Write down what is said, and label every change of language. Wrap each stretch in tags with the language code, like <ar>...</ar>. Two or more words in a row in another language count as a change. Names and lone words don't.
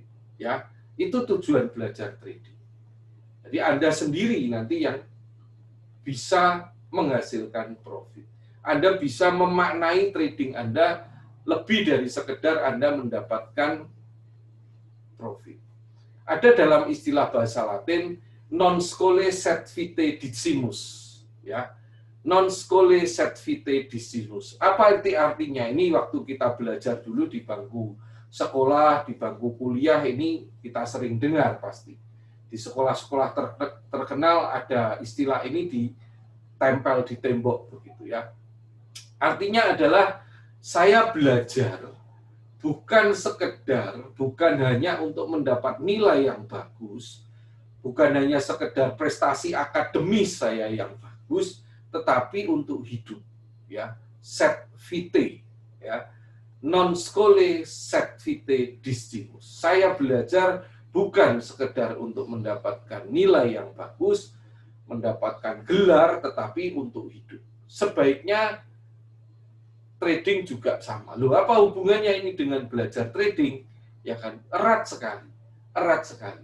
<id>Ya, itu tujuan belajar trading. Jadi Anda sendiri nanti yang bisa menghasilkan profit. Anda bisa memaknai trading Anda lebih dari sekedar Anda mendapatkan profit. Ada dalam istilah bahasa Latin</id> <la>non scholae sed vitae decimus,</la> <id>ya.</id> <la>Non scholae sed vitae decimus.</la> <id>Apa artinya? Ini waktu kita belajar dulu di bangku sekolah, di bangku kuliah, ini kita sering dengar pasti. Di sekolah-sekolah terkenal ada istilah ini ditempel di tembok begitu, ya. Artinya adalah saya belajar bukan sekedar, bukan hanya untuk mendapat nilai yang bagus, bukan hanya sekedar prestasi akademis saya yang bagus, tetapi untuk hidup, ya.</id> <la>Sed vitae, ya. Non scholae sed vitae decimus.</la> <id>Saya belajar bukan sekedar untuk mendapatkan nilai yang bagus, mendapatkan gelar, tetapi untuk hidup. Sebaiknya trading juga sama. Loh, apa hubungannya ini dengan belajar trading? Ya kan, erat sekali. Erat sekali.</id>